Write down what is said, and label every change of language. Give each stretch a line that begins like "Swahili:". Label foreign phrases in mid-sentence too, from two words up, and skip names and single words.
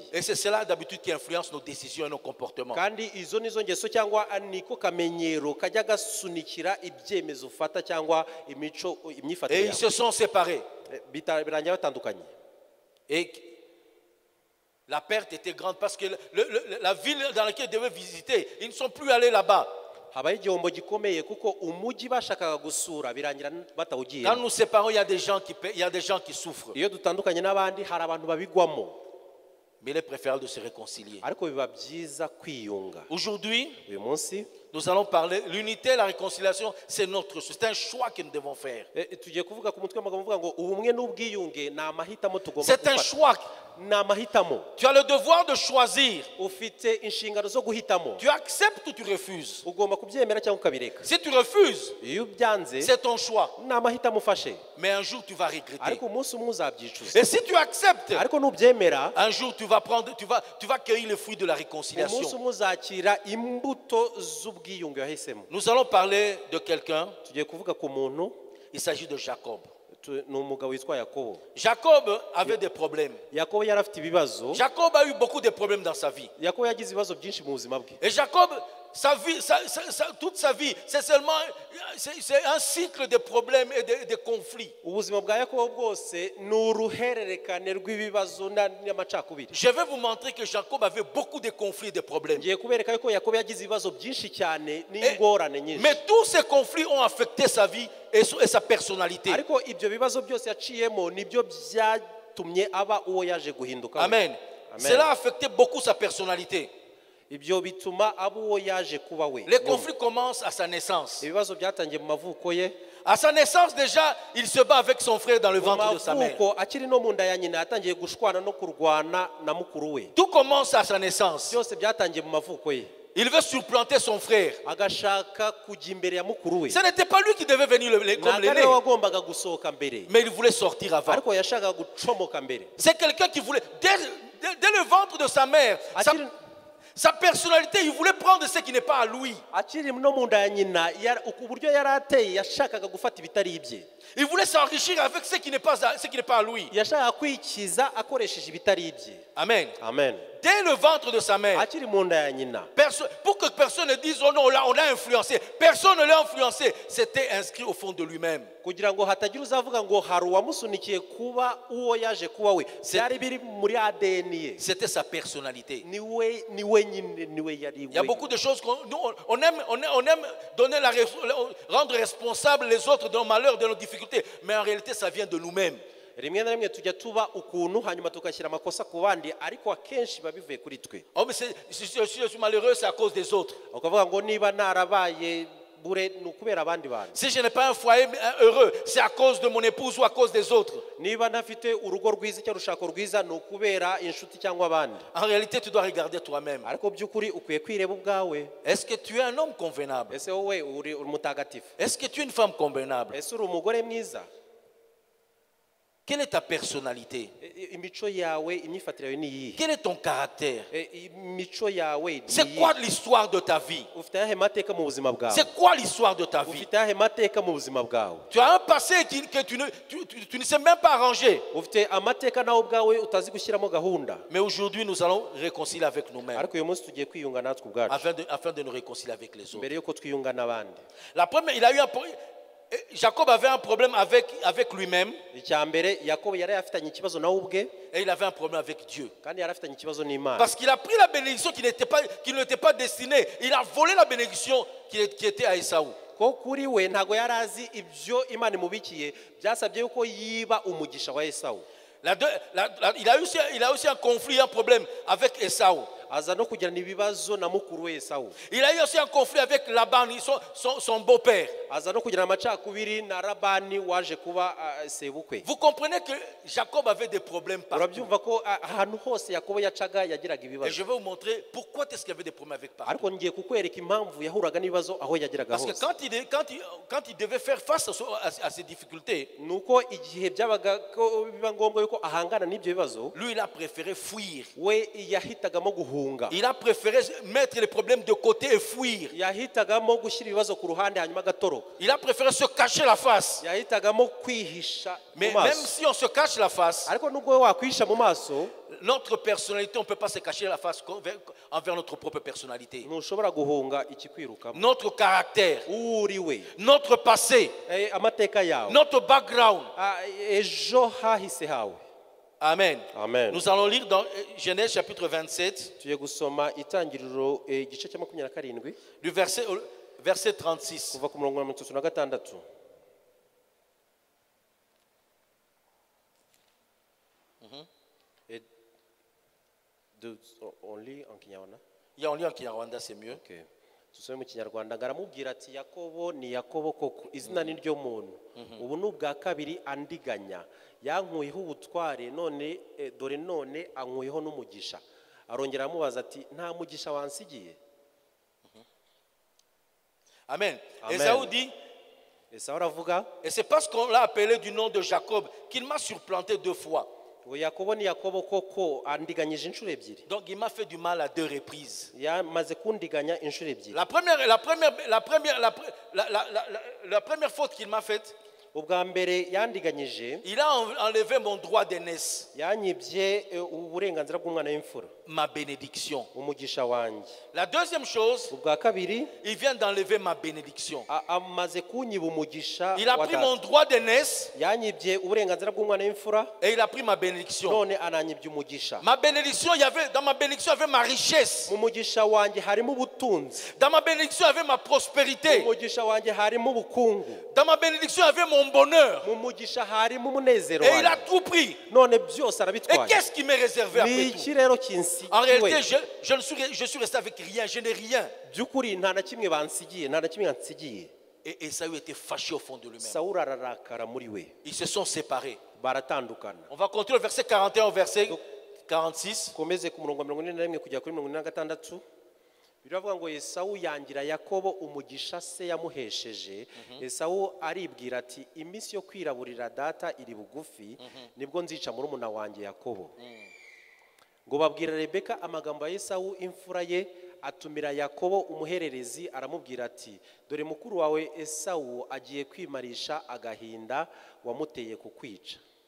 French: Et c'est cela d'habitude qui influence nos décisions et nos comportements.
Kinyarwanda: Kandi izo nizo ngeso cyangwa niko kamenyero kajya gasunikira ibyemezo ufata cyangwa imico imyifatire
French: Et ils
Kinyarwanda: yawe.
French: se sont séparés.
Kinyarwanda: Birangira batandukanye.
French: Et la perte était grande parce que la ville dans laquelle ils devaient visiter, ils ne sont plus allés là-bas.
Kinyarwanda: Habaye igihombo gikomeye kuko umujyi bashakaga gusura birangira batawugiye.
French: Quand nous séparons, il y a des gens qui souffrent.
Kinyarwanda: Iyo dutandukanye n'abandi hari abantu babigwamo.
French: Mais il est préférable de se réconcilier.
Kinyarwanda: Ariko biba byiza kwiyunga.
French: Aujourd'hui,
Kinyarwanda: Uyu munsi
French: nous allons parler. L'unité et la réconciliation, c'est notre choix. C'est un choix que nous devons faire.
Kinyarwanda: tugiye kuvuga ku mutwe w'amagambo uvuga ngo ubumwe n'ubwiyunge ni amahitamo tugomba
French: C'est un
Kinyarwanda: gufata.
French: choix.
Kinyarwanda: Ni amahitamo.
French: Tu as le devoir de choisir.
Kinyarwanda: Ufite inshingano zo guhitamo.
French: Tu acceptes ou tu refuses.
Kinyarwanda: Ugomba kubyemera cyangwa ukabireka.
French: Si tu refuses,
Kinyarwanda: Iyo ubyanze
French: c'est ton choix.
Kinyarwanda: ni amahitamo ufashe.
French: Mais un jour, tu vas regretter.
Kinyarwanda: Ariko umunsi umwe uzabyicuza.
French: Et si tu acceptes,
Kinyarwanda: Ariko nubyemera
French: un jour, tu vas cueillir les fruits de la
Kinyarwanda: umunsi
French: réconciliation.
Kinyarwanda: umwe uzakira imbuto z'ubwiyunge wahisemo.
French: Nous allons parler de quelqu'un.
Kinyarwanda: Tugiye kuvuga ku muntu
French: Il s'agit de Jacob.
Kinyarwanda: ni umugabo witwa Yakobo.
French: Jacob avait des problèmes.
Kinyarwanda: Yakobo yari afite ibibazo.
French: Jacob a eu beaucoup de problèmes dans sa vie.
Kinyarwanda: Yakobo yagize ibibazo byinshi mu buzima bwe.
French: Et Jacob, sa vie, toute sa vie, c'est un cycle de problèmes et de conflits.
Kinyarwanda: Ubuzima bwa Yakobo bwose ni uruhererekane rw'ibibazo n'amacakubiri.
French: Je vais vous montrer que Jacob avait beaucoup de conflits et de problèmes.
Kinyarwanda: Ngiye kubereka yuko Yakobo yagize ibibazo byinshi cyane n'ingorane nyinshi.
French: Mais tous ces conflits ont affecté sa vie et sa personnalité.
Kinyarwanda: Ariko ibyo bibazo byose yaciyemo nibyo byatumye aba uwo yaje guhinduka. Amen.
French: Cela a affecté beaucoup sa personnalité.
Kinyarwanda: Ibyo bituma aba uwo yaje kuba we.
French: Les conflits commencent à sa naissance.
Kinyarwanda: Ibibazo byatangiye mu mavuko ye.
French: À sa naissance déjà, il se bat avec son frère dans le ventre de sa mère.
Kinyarwanda: Mavuko akiri no mu nda ya nyina yatangiye gushwana no kurwana na mukuru we.
French: Tout commence à sa naissance.
Kinyarwanda: Byose byatangiye mu mavuko ye.
French: Il veut supplanter son frère.
Kinyarwanda: Agashaka kujya imbere ya mukuru we.
French: Ce n'était pas lui qui devait venir comme l'aîné.
Kinyarwanda: Wagombaga gusohoka mbere.
French: Mais il voulait sortir avant.
Kinyarwanda: Ariko yashakaga gucomoka mbere.
French: C'est quelqu'un qui voulait, dès le ventre de sa mère, sa personnalité, il voulait prendre ce qui n'est pas à lui.
Kinyarwanda: Akiri no mu nda ya nyina uburyo yari ateye yashakaga gufata ibitari ibye.
French: Il voulait s'enrichir avec ce qui n'est pas à lui.
Kinyarwanda: Yashakaga kwikiza akoresheje ibitari ibye. Amen. Amen.
French: Dès le ventre de sa mère.
Kinyarwanda: Akiri mu nda ya nyina.
French: Pour que personne ne dise oh non, on l'a influencé. Personne ne l'a influencé. C'était inscrit au fond de lui-même.
Kinyarwanda: Kugira ngo hatagira uzavuga ngo hari uwamusunikiye kuba uwo yaje kuba we. Byari biri muri ADN ye.
French: C'était sa personnalité.
Kinyarwanda: Ni we nyine ni we yari we.
French: Il y a beaucoup de choses on aime rendre responsables les autres de nos malheurs, de nos difficultés, mais en réalité ça vient de nous-mêmes.
Kinyarwanda: Rimwe na rimwe tujya tuba ukuntu hanyuma tugashyira amakosa ku bandi ariko akenshi biba bivuye kuri twe.
French: Oh mais si je suis malheureux c'est à cause des autres.
Kinyarwanda: Ukavuga ngo niba narabaye bure ni ukubera abandi bantu.
French: Si je n'ai pas un foyer heureux, c'est à cause de mon épouse ou à cause des autres.
Kinyarwanda: Niba ntafite urugo rwiza cyangwa urushako rwiza ni ukubera inshuti cyangwa abandi.
French: En réalité, tu dois regarder toi-même.
Kinyarwanda: Ariko by'ukuri ukwiye kwireba ubwawe.
French: Est-ce que tu es un homme convenable?
Kinyarwanda: Ese wowe uri umutagatifu?
French: Est-ce que tu es une femme convenable?
Kinyarwanda: Ese uri umugore mwiza?
French: Quelle est ta personnalité?
Kinyarwanda: Imico yawe, imyifatire yawe ni iyihe?
French: Quel est ton caractère?
Kinyarwanda: Imico yawe ni
French: C'est quoi l'histoire de ta vie?
Kinyarwanda: ufite ayahe mateka mu buzima bwawe?
French: C'est quoi l'histoire de ta vie?
Kinyarwanda: Ufite ayahe mateka mu buzima bwawe?
French: Tu as un passé que tu ne sais même pas arranger.
Kinyarwanda: Ufite amateka nawe ubwawe utazi gushyiramo gahunda.
French: Mais aujourd'hui, nous allons réconcilier avec nous-mêmes
Kinyarwanda: Ariko uyu munsi tugiye kwiyunga natwe ubwacu
French: afin de nous réconcilier avec les autres.
Kinyarwanda: mbere yuko twiyunga n'abandi.
French: La première, Jacob avait un problème avec lui-même
Kinyarwanda: Icya mbere Yakobo yari afitanye ikibazo nawe ubwe
French: et il avait un problème avec Dieu.
Kinyarwanda: kandi yari afitanye ikibazo n'Imana.
French: Parce qu'il a pris la bénédiction qui ne lui était pas destinée. Il a volé la bénédiction qui était à Esaü.
Kinyarwanda: Ko kuri we ntago yari azi ibyo Imana imubikiye, byasabye yuko yiba umugisha wa Esawu.
French: Il a aussi un conflit, un problème avec Esaü.
Kinyarwanda: Aza no kugirana ibibazo na mukuru we Esawu.
French: Il a eu aussi un conflit avec Laban, son beau-père.
Kinyarwanda: Aza no kugirana amacakubiri na Labani waje kuba sebukwe.
French: Vous comprenez que Jacob avait des problèmes partout.
Kinyarwanda: Urabyumva ko ahantu hose Yakobo yacaga yagiraga
French: Et
Kinyarwanda: ibibazo.
French: je vais vous montrer pourquoi est-ce qu'il y avait des problèmes avec partout.
Kinyarwanda: Ariko ngiye kukwereka impamvu yahuraga n'ibibazo aho yagiraga
French: Parce que
Kinyarwanda: hose.
French: quand il devait faire face à ces difficultés,
Kinyarwanda: Nuko igihe byabaga ko biba ngombwa yuko ahangana n'ibyo bibazo,
French: lui il a préféré fuir.
Kinyarwanda: we yahitagamo guhunga.
French: Il a préféré mettre les problèmes de côté et fuir.
Kinyarwanda: Yahitagamo gushyira ibibazo ku ruhande hanyuma agatoroka.
French: Il a préféré se cacher la face.
Kinyarwanda: Yahitagamo kwihisha mu
French: Mais même
Kinyarwanda: maso.
French: si on se cache la face,
Kinyarwanda: Ariko nubwo we wakwihisha mu maso,
French: notre personnalité, on ne peut pas se cacher la face envers notre propre personnalité.
Kinyarwanda: ntushobora guhunga ikikwirukamo.
French: Notre caractère,
Kinyarwanda: Uri we,
French: notre passé,
Kinyarwanda: amateka yawe,
French: notre background.
Kinyarwanda: ejo hahise hawe. Amen. Amen.
French: Nous allons lire dans Genèse chapitre 27,
Kinyarwanda: Tugiye gusoma itangiriro igice cya 27
French: du verset 36.
Kinyarwanda: kuva ku murongo wa 36.
French: Et only en Kinyarwanda. Il y a un lien en Kinyarwanda, c'est mieux. Okay.
Kinyarwanda: Tusome mu Kinyarwanda ngaramubwira ati Yakobo ni Yakobo koko izina ni ryo muntu. Ubu n'ubwa kabiri andiganya. Yankuyeho ubutware none dore none ankuyeho n'umugisha. Arongera amubaza ati nta mugisha wansigiye. Amen. Amen.
French: Esaü dit,
Kinyarwanda: Esawu aravuga,
French: et c'est parce qu'on l'a appelé du nom de Jacob qu'il m'a supplanté 2 fois.
Kinyarwanda: ngo Yakobo ni Yakobo koko andiganyije inshuro ebyiri.
French: Donc il m'a fait du mal à 2 reprises.
Kinyarwanda: Yamaze kundiganya inshuro ebyiri.
French: La première faute qu'il m'a faite,
Kinyarwanda: Ubwa mbere yandiganyije,
French: il a enlevé mon droit d'aînesse,
Kinyarwanda: yanyibye uburenganzira bw'umwana w'imfura,
French: ma bénédiction.
Kinyarwanda: umugisha wanjye.
French: La deuxième chose,
Kinyarwanda: Ubwa kabiri
French: il vient d'enlever ma bénédiction.
Kinyarwanda: amaze kunyiba umugisha
French: Il a
Kinyarwanda: wa
French: pris
Kinyarwanda: data.
French: mon droit d'aînesse
Kinyarwanda: Yanyibye uburenganzira bw'umwana w'imfura,
French: et il a pris ma bénédiction.
Kinyarwanda: none ananyibye umugisha.
French: Ma bénédiction, dans ma bénédiction, il y avait ma richesse.
Kinyarwanda: Mu mugisha wanjye harimo ubutunzi,
French: Dans ma bénédiction, il y avait ma
Kinyarwanda: mu
French: prospérité.
Kinyarwanda: mugisha wanjye harimo ubukungu,
French: Dans ma bénédiction, il y avait mon bonheur.
Kinyarwanda: mu mugisha harimo umunezero
French: Et il a
Kinyarwanda: wanjye.
French: tout pris.
Kinyarwanda: None byose
French: Et
Kinyarwanda: arabitwaye.
French: qu'est-ce qui m'est réservé
Kinyarwanda: Ni
French: après tout?
Kinyarwanda: iki rero
French: En
Kinyarwanda: kinsigiwe?
French: réalité, je suis resté avec rien. Je n'ai rien.
Kinyarwanda: By'ukuri nta na kimwe bansigiye, nta na kimwe yansigiye.
French: Et Esaü était fâché au fond de lui-même.
Kinyarwanda: Sawuli ararakara muri we,
French: Ils se sont séparés.
Kinyarwanda: baratandukana.
French: On va continuer le verset 41 au verset 46.
Kinyarwanda: Komeze ku murongo wa 41 kugera kuri 46. Biravuga ngo Esawu yangira Yakobo umugisha se yamuhesheje. Esawu aribwira ati iminsi yo kwiraburira data iri bugufi, nibwo nzica murumuna wanjye Yakobo. Ngo babwira Rebeka amagambo ya Esawu imfura ye, atumira Yakobo umuhererezi aramubwira ati dore mukuru wawe Esawu agiye kwimarisha agahinda wamuteye kukwica.